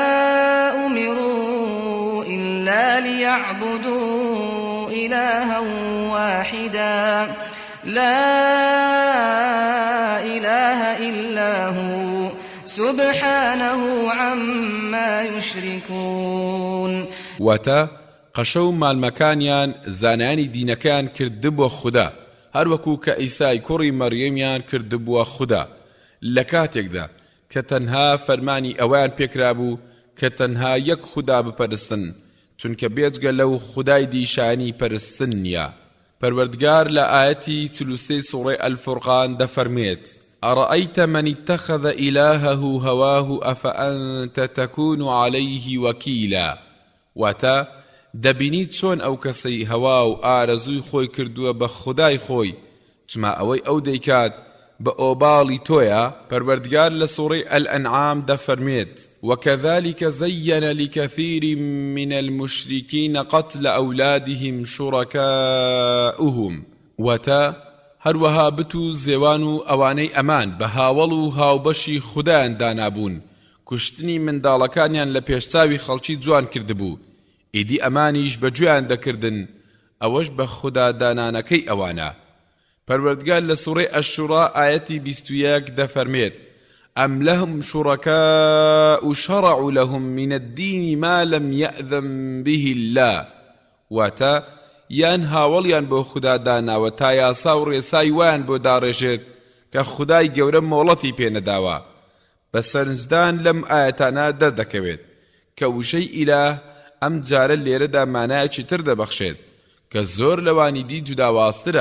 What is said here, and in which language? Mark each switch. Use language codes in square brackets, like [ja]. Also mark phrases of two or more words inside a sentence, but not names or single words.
[ar] أمروا إلا ليعبدوا إلها واحدا لا إله إلا هو سبحانه عما يشركون. [ckb] واتە قەشە و مالمەکانیان زانایانی دینەکەیان کردبووە خوددا، هەروەکو کە ئیسای کوڕی مەریەمیان کردبووە خوددا لە کاتێکدا کە تەنها فەرمانی ئەویان پێکرابوو کە تەنها یەک خوددا بپەرستن، چونکە بێجگە لەو خودای دیشانی پەرستن نییە. پەروەردگار لە ئاەتی 43 سوڕەی ئەلفورقان دەفەرمێت: [ar] أرأيت من اتخذ إلهه هواه أفأنت تكون عليه وكيلا. [ckb] واتا دەبینی چۆن ئەو کەسەی هەوا و ئارەزووی خۆی کردووە بە خودای خۆی، چما ئەوەی ئەو دەیکات بە ئۆباڵی تۆیە. پەروەردگار لە سوڕەی ئەلئەنعام دەفەرمێت: [ar] وكذلك زين لكثير من المشركين قتل أولادهم شركاؤهم. [ckb] واتا هەروەها بت و زێوان و ئەوانەی ئەمان بە هاوڵ و هاوبەشی خودایان دانابوون، کوشتنی منداڵەکانیان لە پێشچاوی خەڵکی جوان کردبوو، ئیدی ئەمانیش بەگوێیان دەکردن، ئەوەش بە خوددا دانانەکەی ئەوانە. پەروەردگار لە سوڕەی ئەشوڕا ئاەتی 21 دەفەرمێت: [ar] أم لهم شركاء شرعوا لهم من الدين ما لم يأذن به الله. [ckb] واتا یان هاوڵیان بۆ خوددا داناوە تا یاسا و ڕێسای وایان بۆ داڕێژێت کە خودای گەورە مۆڵەتی پێنەداوە. بە سەرنجدان لەم ئاەتانە دەردەکەوێت کە وشەی ئیلاه ئەم جارە لێرەدا مانایەکی تر دەبەخشێت کە زۆر لەوانی دی جوداوازترە.